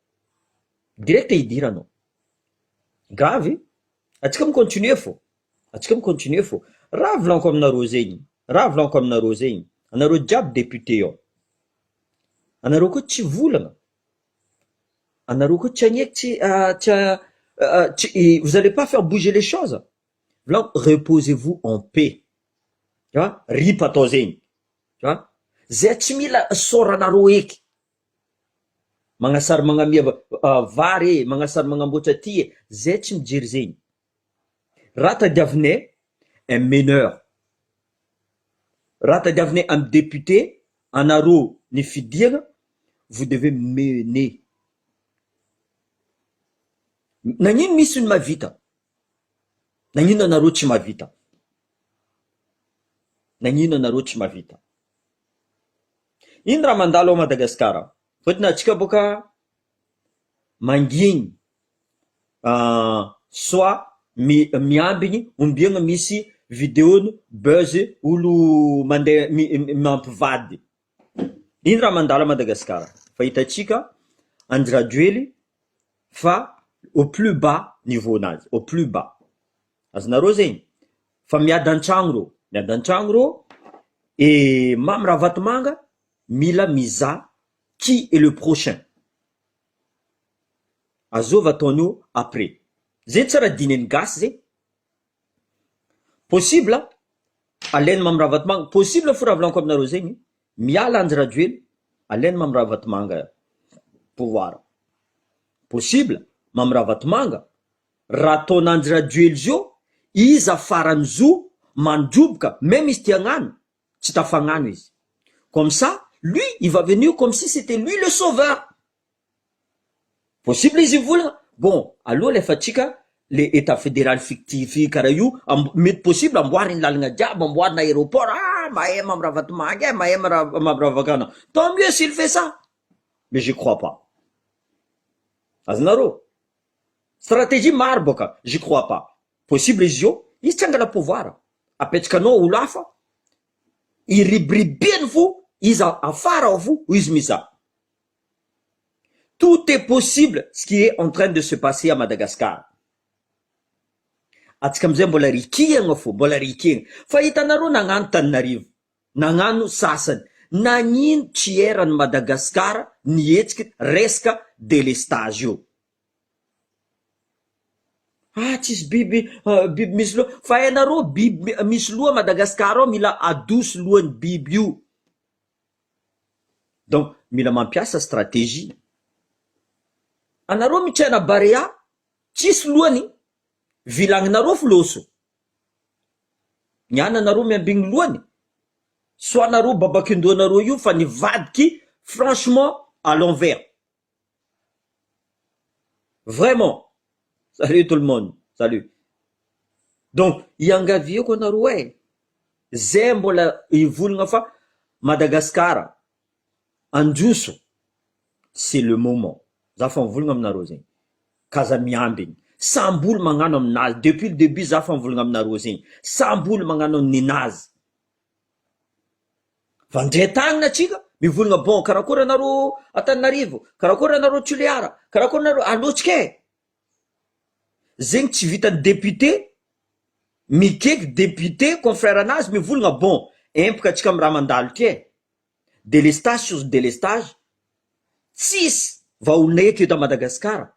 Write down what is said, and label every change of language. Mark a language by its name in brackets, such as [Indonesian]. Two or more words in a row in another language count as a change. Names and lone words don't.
[Malagasy] Gravy, atsika micontinue fô. Raha volaniko aminareo zegny, anareo jiaby député ao. Anareo koa tsy volagna. Anareo koa tsy agneky [French] vous allez pas faire bouger les choses. Reposez-vous en paix. Tu vois? [Malagasy] Ripa atao zegny. [French] Tu vois? [Malagasy] Zay tsy mila sôranareo eky. Magnasary magnamia vary magnasary magnamboatra ty zay tsy mijery zegny. Raha tadiavinay [French] un meneur. [Malagasy] Raha tadiavinay amy député, anareo ny fidiagna, [French] vous devez mener. [Malagasy] Nagnino misy ny mavita? Nagnino anareo tsy mavita? Ino raha mandalo a Madagasikara? Fôtony atsika boka mangigny soit miambigny ombiagna misy vidéony buzz olo mandeha mampivady. Ino raha mandalo a Madagasikara? Fa hitatsika Andry Rajoely fa [French] au plus bas niveau [Malagasy] nazy, [French] au plus bas. [Malagasy] Azonareo zegny? Fa miady an-tragno rô, et mamy Ravatomanga mila mizaha [French] qui est le prochain. [Malagasy] Azova ataonio après. Zegny tsara dineny gasy zegny. Possible alainy mamy Ravatomanga, possible fo raha volaniko aminareo zegny, miala Andry Rajoely, alainy mamy Ravatomanga pouvoir. Possible mamy Ravatomanga, raha ataon'Andry Rajoely zio, izy afarany zo mandroboka, même izy tia hagnano, tsy tafagnano izy. [French] Comme ça, lui, il va venir comme si c'était lui le sauveur. [Malagasy] Possible izy volagna. Bon, aloha lefa atsika [French] le état fédéral fictif [Malagasy] karaha io, mety possible amboariny lalagna jiaby, amboarina aéroport, mahay mamy Ravatomanga, mahay mamy Ravakana. [French] Tant mieux s'il fait ça. Mais je crois pas. [Malagasy] Azonareo? Stratégie maro boka, [French] je crois pas. [Malagasy] Possible izy io, izy tsy angala pouvoir. Apetrakanao olo hafa, iribribiany fo, izy afara ao fo, izy mizaha. [French] Tout est possible ce qui est en train de se passer à Madagascar. [Malagasy] Atsika amizay mbola rikihagna fo, Fa hitanareo nagnano Tananarivo, nagnano sasany. Nagnino tsy eran'ny Madagasikara nihetsiky resaka délestage io? Tsisy biby misy loha. Fa hainareo biby misy loha Madagasikara ao mila adosy lohan'ny biby io. Donc mila mampiasa stratégie. Anareo mitrena Barea, tsisy lohany, vilagninareo fo loso. Niana anareo miambigny lohany, soanareo babakindonareo io fa nivadiky [French] franchement à l'envers. Vraiment. Salut tout le monde. Salut. [Malagasy] Donc, iangavieko anareo zay mbola ivolagna fa Madagascar androso, [French] c'est le moment. [Malagasy] Za fa mivolagna aminareo zegny. Kaza miambigny. Sambolo magnano aminazy. [French] Depuis le début, [Malagasy] za fa mivolagna aminareo zegny. Sambolo magnano ninazy. Fa ndray tagnina atsika mivolagna bon karakory anareo Antananarivo, karakory anareo Toliara, karakory anareo alotsika zegny tsy vitany député mikeky député confrère anazy mivolagna bon empaka atsika amy raha mandalo ty [French] délestage sur délestage [Malagasy] tsisy vaholinay eto eto Madagasikara.